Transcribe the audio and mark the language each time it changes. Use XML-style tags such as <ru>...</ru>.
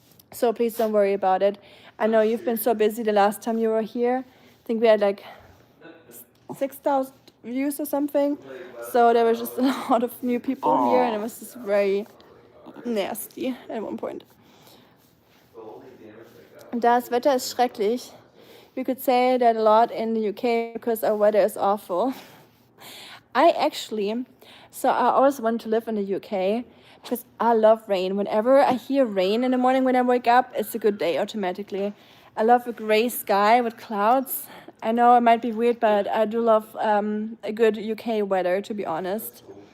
<en>So please don't worry about it. I know you've been so busy the last time you were here. I think we had like 6,000 views or something. So there was just a lot of new people here, and it was just very nasty at one point.</en> <de>Das Wetter ist schrecklich.</de> <en>You could say that a lot in the UK because our weather is awful. I always want to live in the UK because I love rain. Whenever I hear rain in the morning when I wake up, it's a good day automatically. I love a gray sky with clouds. I know it might be weird, but I do love a good UK weather, to be honest.</en>